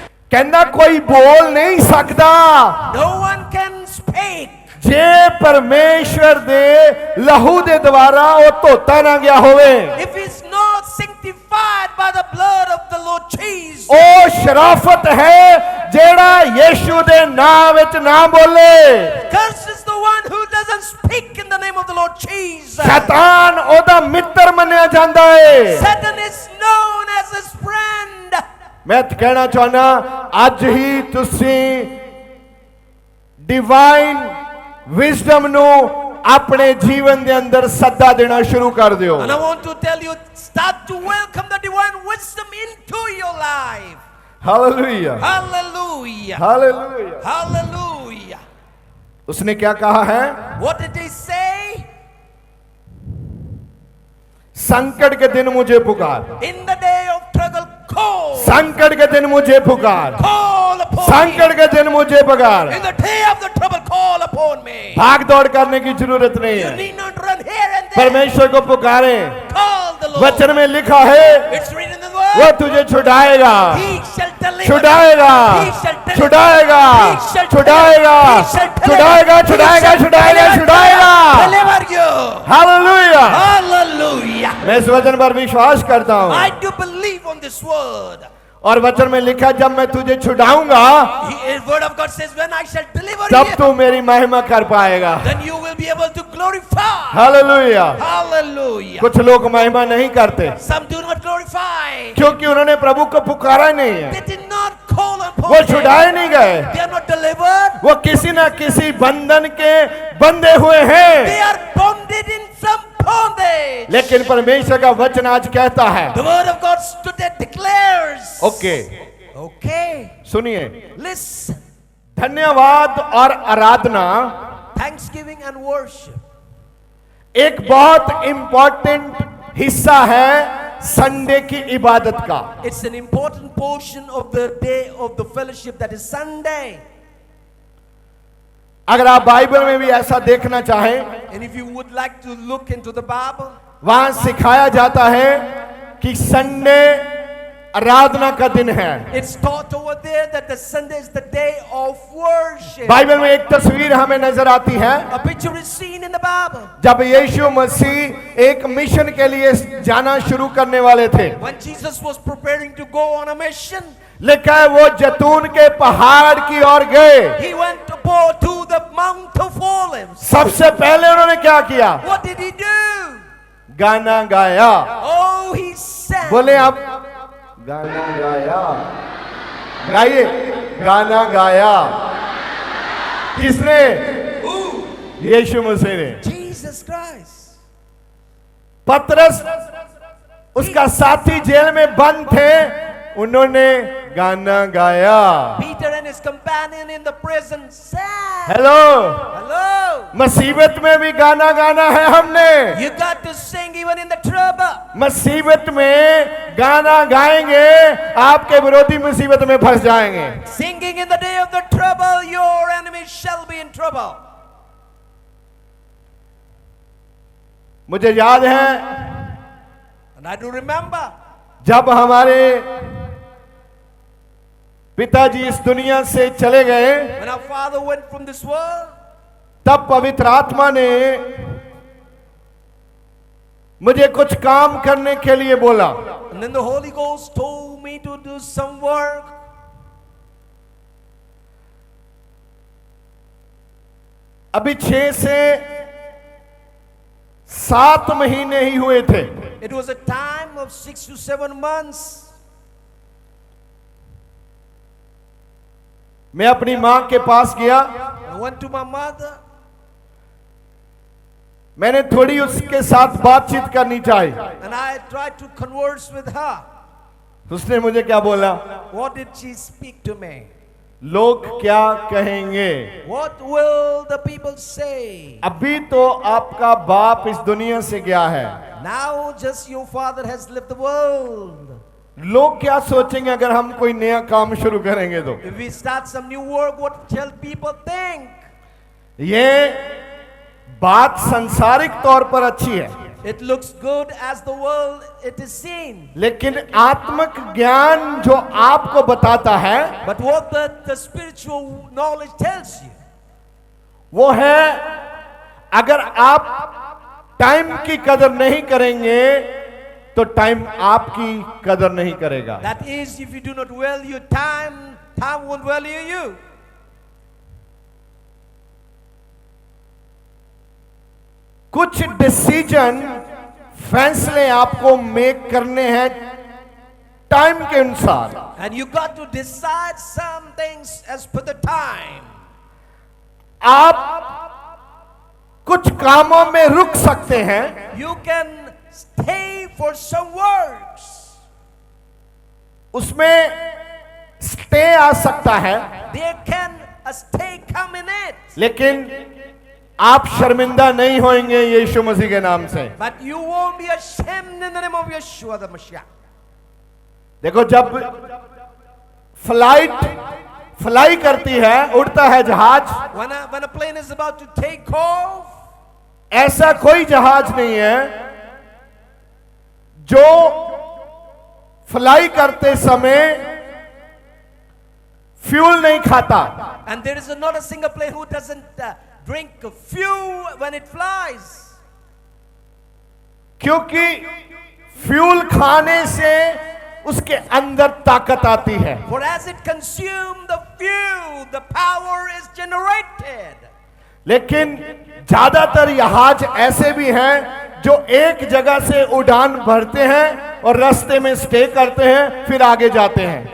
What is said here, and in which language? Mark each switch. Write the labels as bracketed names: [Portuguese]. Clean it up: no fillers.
[Punjabi] ਕਹਿੰਦਾ ਕੋਈ ਬੋਲ ਨਹੀਂ ਸਕਦਾ [English] No one can speak [Punjabi] ਜੇ ਪਰਮੇਸ਼ਵਰ ਦੇ ਲਹੂ ਦੇ ਦੁਆਰਾ ਉਹ ਧੋਤਾ ਨਾ ਗਿਆ ਹੋਵੇ। [English] if he's not sanctified by the blood of the Lord Jesus. [Punjabi] ਉਹ ਸ਼ਰਾਫਤ ਹੈ ਜਿਹੜਾ ਯਿਸੂ ਦੇ ਨਾਮ ਵਿੱਚ ਨਾ ਬੋਲੇ। [English] Cursed is the one who doesn't speak in the name of the Lord Jesus. [Punjabi] ਸ਼ੈਤਾਨ ਉਹਦਾ ਮਿੱਤਰ ਮੰਨਿਆ ਜਾਂਦਾ ਹੈ। [English] Satan is known as his friend. [Punjabi] ਮੈਂ ਕਹਿਣਾ ਚਾਹੁੰਦਾ ਅੱਜ ਹੀ ਤੁਸੀਂ [English] divine wisdom [Punjabi] ਨੂੰ ਆਪਣੇ ਜੀਵਨ ਦੇ ਅੰਦਰ ਸੱਦਾ ਦੇਣਾ ਸ਼ੁਰੂ ਕਰ ਦਿਓ। [English] And I want to tell you, start to welcome the divine wisdom into your life. [Hindi] Hallelujah [English] Hallelujah. [Hindi] Hallelujah. [English] Hallelujah. [Hindi] उसने क्या कहा है? [English] What did he say? [Hindi] संकट के दिन मुझे पुकार। [English] In the day of struggle, call. [Hindi] संकट के दिन मुझे पुकार। [English] Call upon [Hindi] संकट [English] me. [Hindi] के दिन मुझे पुकार। [English] In the day of the trouble, call upon me. [Hindi] भाग दौड़ करने की जरूरत नहीं [English] You [Hindi] है। [English] need not run here and there. [Hindi] परमेश्वर को पुकारें। [English] Call the Lord. [Hindi] वचन में लिखा है [English] It's written in the [Hindi] वो [English] word. [Hindi] तुझे छुड़ाएगा, [English] He shall deliver. [Hindi] छुड़ाएगा, [English] He shall deliver. [Hindi] छुड़ाएगा, [English] He shall [Hindi] छुड़ाएगा, [English] He shall deliver. [Hindi] छुड़ाएगा, [English] He [Hindi] छुड़ाएगा, [English] shall [Hindi] छुड़ाएगा, [English] deliver. [Hindi] छुड़ाएगा। [English] Deliver you. [Hindi] Hallelujah. [English] Hallelujah. [Hindi] मैं इस वचन पर विश्वास करता हूँ [English] I do believe on this word. [Hindi] और वचन में लिखा जब मैं तुझे छुड़ाऊंगा [English] His word of God says, when I shall deliver [Hindi] तब [English] you, [Hindi] तू मेरी महिमा कर पाएगा। [English] then you will be able to glorify. [Hindi] Hallelujah. [English] Hallelujah. [Hindi] कुछ लोग महिमा नहीं करते [English] Some do not glorify. [Hindi] क्योंकि उन्होंने प्रभु को पुकारा ही नहीं है। [English] They did not call upon [Hindi] वो [English] him. [Hindi] छुड़ाए नहीं गए। [English] They are not delivered. [Hindi] वो किसी ना किसी बंधन के बंधे हुए हैं। [English] They are bonded in some bondage. [Hindi] लेकिन परमेश्वर का वचन आज कहता है [English] The word of God today declares. Okay Okay. [Hindi] सुनिए [English] Listen. [Hindi] धन्यवाद और आराधना [English] Thanksgiving and worship [Hindi] एक बहुत इंपॉर्टेंट हिस्सा है संडे की इबादत का। [English] it's an important portion of the day of the fellowship, that is Sunday. [Hindi] अगर आप बाइबल में भी ऐसा देखना चाहें, [English] And if you would like to look into the Bible, [Hindi] वहां सिखाया जाता है कि संडे आराधना का दिन है। [English] it's taught over there that the Sunday is the day of worship. [Hindi] Bible में एक तस्वीर हमें नजर आती है, [English] A picture is seen in the Bible. [Hindi] जब यीशु मसीह एक मिशन के लिए जाना शुरू करने वाले थे। [English] When Jesus was preparing to go on a mission, [Hindi] लिखा है वो जैतून के पहाड़ की ओर गए। [English] he went to the Mount of Olives. [Hindi] सबसे पहले उन्होंने क्या किया? [English] What did he do? [Hindi] गाना गाया। [English] Oh, he sang. [Hindi] बोले आप गाना गाया, गाइए, गाना गाया। किसने? यीशु मसीह ने। [English] Jesus Christ. [Hindi] पतरस उसका साथी जेल में बंद थे, उन्होंने गाना गाया। [English] Peter and his companion in the prison sang. Hello, Hello. [Hindi] मुसीबत में भी गाना गाना है हमने। [English] You got to sing even in the trouble. [Hindi] मुसीबत में गाना गाएंगे, आपके विरोधी मुसीबत में फंस जाएंगे। [English] Singing in the day of the trouble, your enemies shall be in trouble. [Hindi] मुझे याद है, [English] And I do remember [Hindi] जब हमारे पिताजी इस दुनिया से चले गए, [English] when our father went from this world, [Hindi] तब पवित्र आत्मा ने मुझे कुछ काम करने के लिए बोला। [English] and then the Holy Ghost told me to do some work. [Hindi] अभी 6 से 7 महीने ही हुए थे। [English] It was a time of 6 to 7 months. [Hindi] मैं अपनी मां के पास गया, [English] I went to my mother. [Hindi] मैंने थोड़ी उसके साथ बातचीत करनी चाहिए। [English] And I tried to converse with her. [Hindi] उसने मुझे क्या बोला? [English] What did she speak to me? [Hindi] लोग क्या कहेंगे? [English] What will the people say? [Hindi] अभी तो आपका बाप इस दुनिया से गया है, [English] Now just your father has left the world. [Hindi] लोग क्या सोचेंगे अगर हम कोई नया काम शुरू करेंगे तो? [English] If we start some new work, what shall people think? [Hindi] ये बात सांसारिक तौर पर अच्छी है, [English] It looks good as the world it is seen. [Hindi] लेकिन आत्मिक ज्ञान जो आपको बताता है [English] But what the spiritual knowledge tells you, [Hindi] वो है, अगर आप टाइम की कदर नहीं करेंगे तो टाइम आपकी कदर नहीं करेगा। [English] that is, if you do not value time, time won't value you. [Hindi] कुछ डिसीजन, फैसले आपको [English] make [Hindi] करने हैं टाइम के अनुसार। [English] And you got to decide some things as per the time. [Hindi] आप कुछ कामों में रुक सकते हैं, [English] You can stay for some works. [Hindi] उसमें स्टे आ सकता है, [English] There can a stay come in it. [Hindi] लेकिन आप शर्मिंदा नहीं होंगे यीशु मसीह के नाम से। [English] But you won't be ashamed in the name of Yeshua the Mashiach. [Hindi] देखो, जब [English] flight fly [Hindi] करती है, उड़ता है जहाज, [English] When a plane is about to take off, [Hindi] ऐसा कोई जहाज नहीं है जो फ्लाई करते समय फ्यूल नहीं खाता। [English] and there is not a single plane who doesn't drink fuel when it flies. [Hindi] क्योंकि फ्यूल खाने से उसके अंदर ताकत आती है। [English] For as it consumes the fuel, the power is generated. [Hindi] लेकिन ज्यादातर जहाज ऐसे भी हैं जो एक जगह से उड़ान भरते हैं और रास्ते में स्टे करते हैं, फिर आगे जाते हैं।